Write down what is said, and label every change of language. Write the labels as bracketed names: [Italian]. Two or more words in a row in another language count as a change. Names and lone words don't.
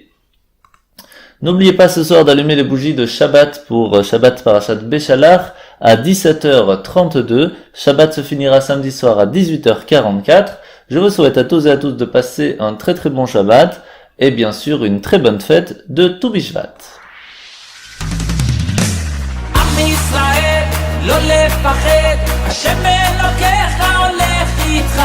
[French] N'oubliez pas ce soir d'allumer les bougies de Shabbat pour Shabbat Parashat Beshalach à 17h32. Shabbat se finira samedi soir à 18h44. Je vous souhaite à tous et à toutes de passer un très très bon Shabbat et bien sûr une très bonne fête de Tou Bishvat. [Hebrew] עם ישראל, לא לפחד, השם אלוקיך הולך איתך.